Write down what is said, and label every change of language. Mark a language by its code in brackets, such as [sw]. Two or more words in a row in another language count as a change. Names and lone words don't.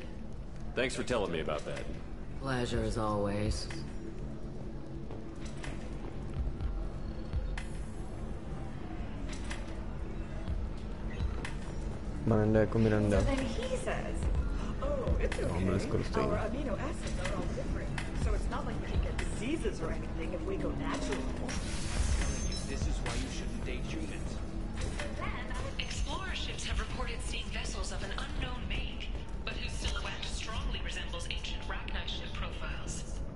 [en] Thanks for telling me about that. Pleasure as always. [cs] Miranda jako Miranda. [en] Then he says, oh, it's okay. [cs] byli skoro stejní. [en] Our amino acids are all different, so it's not like we can get diseases or anything if we go natural. This is why you shouldn't date humans. Explorer ships have reported seeing vessels of an unknown make, but whose silhouette strongly resembles ancient Rachni ship profiles.